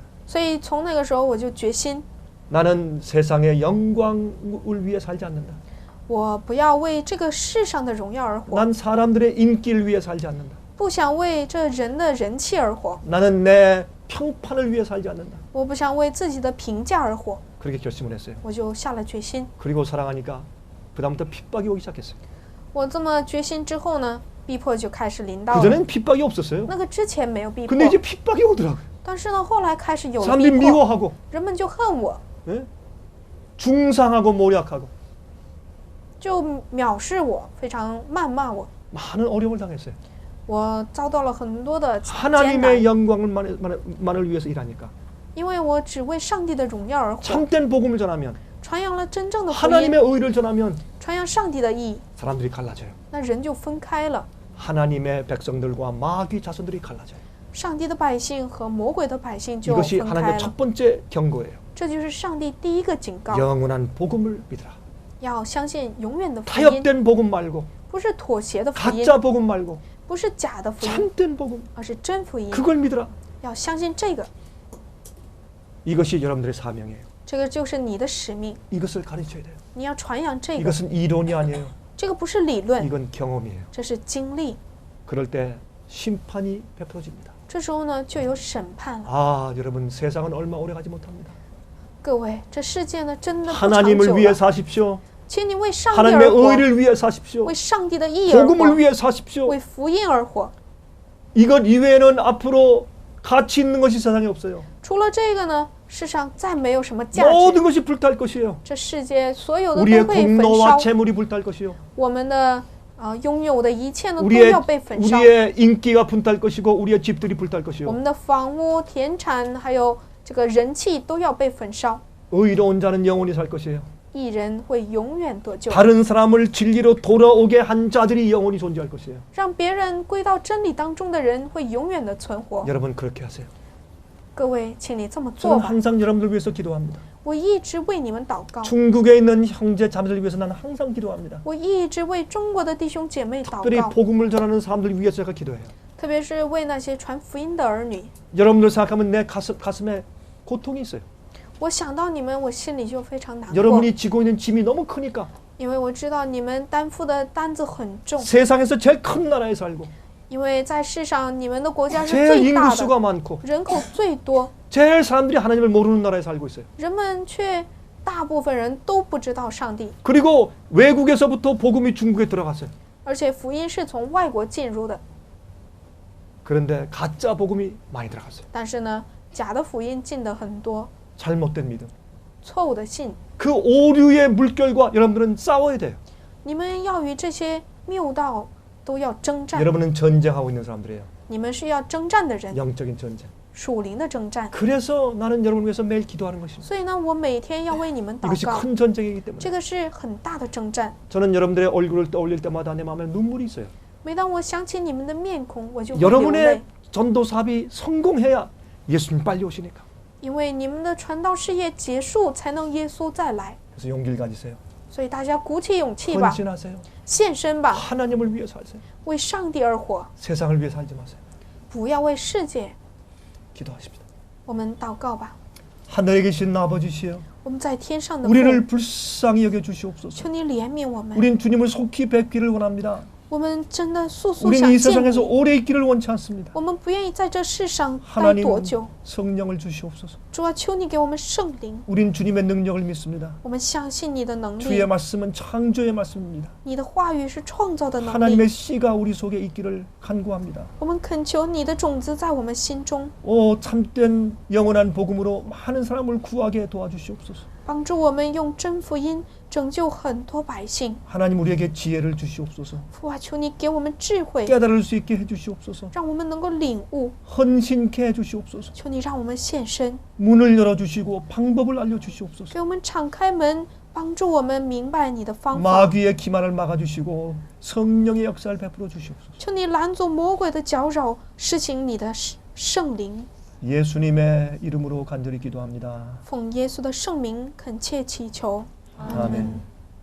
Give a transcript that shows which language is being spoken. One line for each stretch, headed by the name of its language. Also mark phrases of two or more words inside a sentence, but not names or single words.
Chinese: 所以从那个时候我就决心，
Korean: 나는 세상의 영광을 위해 살지 않는다.
Chinese: 我不要为这个世上的荣耀而活，
Korean: 난 사람들의 인기를 위해 살지 않는다.
Chinese: 不想为这人的人气而活，
Korean: 나는 내 평판을 위해 살지 않는다.
Chinese: 我不想为自己的评价而活，
Korean: 그렇게 결심을 했어요.
Chinese: 我就下了决心。
Korean: 그리고 사랑하니까 그다음부터 핍박이 오기 시작했어요.
Chinese: 我这么决心之后呢，逼迫就开始临到了。
Korean: 그전엔 핍박이 없었어요.
Chinese: 那个之前没有逼迫，
Korean: 근데 이제 핍박이 오더라고요.
Chinese: 但是呢，后来开始有了
Korean: 사람들이
Chinese: 逼迫，
Korean: 미워하고
Chinese: 人们就恨我，
Korean: 예? 중상하고 모략하고
Chinese: 就藐视我，非常谩骂我。
Korean: 많은 어려움을 당했어요.
Chinese: 我遭到了很多的艰
Korean: 하나님의
Chinese: 难，
Korean: 영광만을 위해서 일하니까
Chinese: 因为我只为上帝的荣耀而活，
Korean: 참된 복음을 전하면
Chinese: 传扬了真正的福音，
Korean: 하나님의 의를 전하면
Chinese: 传扬上帝的义，
Korean: 사람들이 갈라져요.
Chinese: 那人就分开了。
Korean: 하나님의 백성들과 마귀 자손들이 갈라져요.
Chinese: 上帝的百姓和魔鬼的百姓就
Korean: 이것이
Chinese: 分开
Korean: 하나님의
Chinese: 了，
Korean: 첫 번째 경고예요.
Chinese: 这就是上帝第一个警告，
Korean: 영원한 복음을 믿으라.
Chinese: 要相信永远的福音，
Korean: 타협된 복음 말고
Chinese: 不是妥协的福音，
Korean: 가짜 복음 말고
Chinese: 不是假的福音，
Korean: 참된 복음
Chinese: 而是真福音。
Korean: 그걸 믿으라.
Chinese: 要相信这个，
Korean: 이것이 여러분들의 사명이에요.
Chinese: 这个就是你的使命，
Korean: 이것을 가르쳐야 돼요.
Chinese: 你要传扬这个，
Korean: 이것은 이론이 아니에요.
Chinese: 这个不是理论，
Korean: 이건 경험이에요.
Chinese: 这是经历。
Korean: 그럴 때 심판이 베풀어집니다.
Chinese: 这时候呢，就有审判了。
Korean: 아, 여러분 세상은 얼마 오래 가지 못합니다.
Chinese: 各位，这世界呢，真的不长
Korean: 하나님을
Chinese: 久
Korean: 위해
Chinese: 了。
Korean: 사십시오.
Chinese: 请你为上帝
Korean: 하나님의
Chinese: 而活，
Korean: 의를 위해 사십시오.
Chinese: 为上帝的义而
Korean: 복음을
Chinese: 活，
Korean: 위해 사십시오.
Chinese: 为福音而活。
Korean: 이것 이외에는 앞으로 가치 있는 것이 세상에 없어요.
Chinese: 除了这个呢，世上再没有什么价值。
Korean: 모든 것이 불탈 것이에요.
Chinese: 这世界所有的
Korean: 우리의
Chinese: 都会焚
Korean: 공로와
Chinese: 烧，
Korean: 재물이 불탈 것이요.
Chinese: 我们的拥有的一切呢都
Korean: 우리의
Chinese: 要被焚烧。
Korean: 우리의 인기가 불탈 것이고 우리의 집들이 불탈
Chinese: 我
Korean: 것이요.
Chinese: 们的房屋、田产还有这个人气都要被焚烧。
Korean: 의로운 자는 영원히 살 것이에요.
Chinese: 义人会永远得救，
Korean: 다른 사람을 진리로 돌아오게 한 자들이 영원히 존재할 것이에요.
Chinese: 让别人归到真理当中的人会永远的存活。
Korean: 여러분 그렇게 하세요.
Chinese: 各位，请你这么做
Korean: 저는
Chinese: 吧。
Korean: 항상 여러분들 위해서 기도합니다.
Chinese: 我一直为你们祷告，
Korean: 중국에 있는 형제 자매들 위해서 나는 항상 기도합니다.
Chinese: 我一直为中国的弟兄姐妹祷
Korean: 특별히
Chinese: 告，
Korean: 복음을 전하는 사람들 위해서 제가 기도해요.
Chinese: 特别是为那些传福音的儿女。
Korean: 여러분들 생각하면 내 가슴에 고통이 있어요.
Chinese: 我想到你们，我心里就非常难过，
Korean: 여러분이 지고 있는 짐이 너무 크니까
Chinese: 因为我知道你们担负的担子很重，
Korean: 세상에서 제일 큰 나라에 살고
Chinese: 因为在世上你们的国家是
Korean: 제일
Chinese: 最大
Korean: 인구수가
Chinese: 的，
Korean: 많고
Chinese: 人口最多，
Korean: 제일 사람들이 하나님을 모르는 나라에 살고 있어요.
Chinese: 人们却大部分人都不知道上帝，
Korean: 그리고 외국에서부터 복음이 중국에 들어갔어요.
Chinese: 而且福音是从外国进入的，
Korean: 그런데 가짜 복음이 많이 들어갔어요.
Chinese: 但是呢，假的福音进的很多，
Korean: 잘못된 믿음.
Chinese: 错误的信，
Korean: 그 오류의 물결과 여러분들은 싸워야 돼요.
Chinese: 你们要与这些谬道都要征战，
Korean: 여러분은 전쟁하고 있는 사람들이에요.
Chinese: 你们是要征战的人，
Korean: 영적인 전쟁.
Chinese: 属灵的征战。
Korean: 그래서 나는 여러분을 위해서 매일 기도하는 것입니다.
Chinese: 所以呢，我每天要为你们祷
Korean: 이것이
Chinese: 告，
Korean: 큰 전쟁이기 때문에
Chinese: 这个是很大的征战。
Korean: 저는 여러분들의 얼굴을 떠올릴 때마다 내 마음에 눈물이 있어요.
Chinese: 每当我想起你们的面孔，我就会流泪
Korean: 여러분의 ， 전도 사업이 성공해야 예수님 빨리 오시니까.
Chinese: 因为你们的传道事业结束，才能耶稣再来。
Korean: 그래서 용기를 가지세요.
Chinese: 所以大家鼓起勇气吧，
Korean: 헌신하세요.
Chinese: 献身吧，
Korean: 하나님을 위해 사세요.
Chinese: 为上帝而活，
Korean: 세상을 위해 살지 마세요.
Chinese: 不要为世界。
Korean: 기도하십시다.
Chinese: 我们祷告吧，
Korean: 하늘에 계신 아버지시여,
Chinese: 我们在天上的父，
Korean: 우리를 불쌍히 여겨 주시옵소서.
Chinese: 求你怜悯我们。
Korean: 우린 주님을 속히 뵙기를 원합니다.
Chinese: 我们真的速速
Korean: 우리는
Chinese: 想
Korean: 이
Chinese: 见
Korean: 세상에서
Chinese: 你，
Korean: 오래 있기를 원치 않습니다.
Chinese: 我们不愿意在这世上待
Korean: 하나님
Chinese: 多久。
Korean: 성령을 주시옵소서.
Chinese: 主啊，求你给我们圣灵，
Korean: 우린 주님의 능력을 믿습니다.
Chinese: 我们相信你的能
Korean: 주의
Chinese: 力，
Korean: 말씀은 창조의 말씀입니다.
Chinese: 你的话语是创造的能力。
Korean: 하나님의 씨가 우리 속에 있기를 간구합니다.
Chinese: 我们恳求你的种子在我们心中，
Korean: 오 참된 영원한 복음으로 많은 사람을 구하게 도와주시옵소서.
Chinese: 帮助我们用真福音拯救很多百姓。
Korean: 하나님 우리에게 지혜를 주시옵소서.
Chinese: 父啊，求你给我们智慧，
Korean: 깨달을 수 있게 해주시옵소서.
Chinese: 让我们能够领悟。
Korean: 헌신케 해주시옵소서.
Chinese: 求你让我们献身，
Korean: 문을 열어주시고 방법을 알려주시옵소서.
Chinese: 给我们敞开门，帮助我们明白你的方法。
Korean: 마귀의 기만을 막아주시고 성령의 역사를 베풀어 주시옵소서.
Chinese: 求你拦阻魔鬼的搅扰，施行你的圣灵。
Korean: 예수님의 이름으로 간절히 기도합니다.
Chinese: 奉耶稣的圣名恳切祈求，阿
Korean: 아멘.
Chinese: 门。